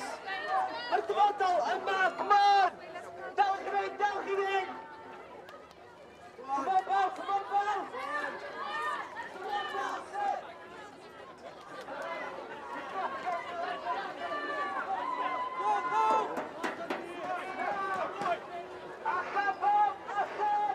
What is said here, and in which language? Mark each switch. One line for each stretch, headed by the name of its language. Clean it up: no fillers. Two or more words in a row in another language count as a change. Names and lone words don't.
Welsh: Mae'r dyfodol yma,
English: come on!
Welsh: Dewch i fynd, dewch i fynd!
English: Come on, Bob, come on, Bob! Come on, Bob! Go, go! Aha, Bob, aha!